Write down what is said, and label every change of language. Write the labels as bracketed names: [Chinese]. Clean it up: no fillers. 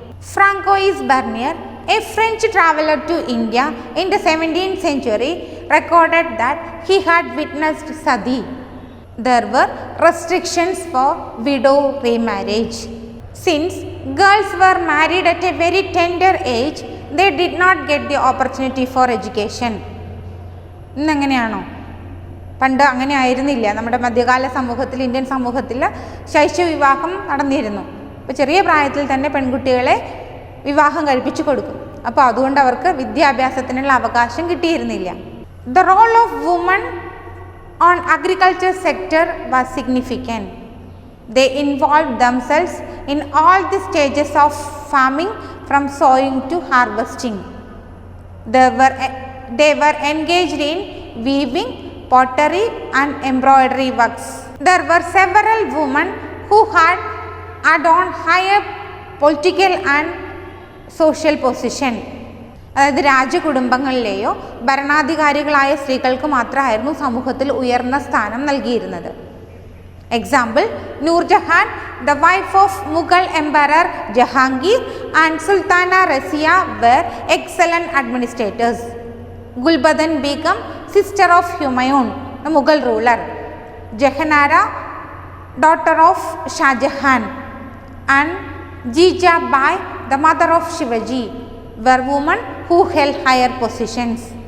[English] Francois Bernier, a French traveler to India in the 17th century, recorded that he had witnessed sati. There were restrictions for widow remarriage. Since girls were married at a very tender age, they did not get the opportunity for education. [Malayalam] ഇന്നെങ്ങനെയാണോ? പണ്ട് അങ്ങനെ ആയിരുന്നില്ല. നമ്മുടെ മധ്യകാല സമൂഹത്തിൽ, Indian സമൂഹത്തിൽ ശൈശവ വിവാഹം നടന്നിരുന്നു. അപ്പോൾ ചെറിയ പ്രായത്തിൽ തന്നെ പെൺകുട്ടികളെ വിവാഹം കഴിപ്പിച്ചു കൊടുക്കും. അപ്പോൾ അതുകൊണ്ട് അവർക്ക് വിദ്യാഭ്യാസത്തിനുള്ള അവകാശം കിട്ടിയിരുന്നില്ല. [English] The role of women on agriculture sector was significant. They involved themselves in all the stages of farming from sowing to harvesting. They were engaged in weaving, pottery and embroidery works. There were several women who had adorned higher political and social position. [Malayalam] അതായത് രാജകുടുംബങ്ങളിലെയോ ഭരണാധികാരികളായ സ്ത്രീകൾക്ക് മാത്രമായിരുന്നു സമൂഹത്തിൽ ഉയർന്ന സ്ഥാനം നൽകിയിരുന്നത്. [English] Example, Noor Jahan, the wife of Mughal Emperor Jahangir and Sultana Razia were excellent administrators. Gulbadan Begum, sister of Humayun, the Mughal ruler. Jahanara, daughter of Shah Jahan, and Jija Bai, the mother of Shivaji, were women who held higher positions.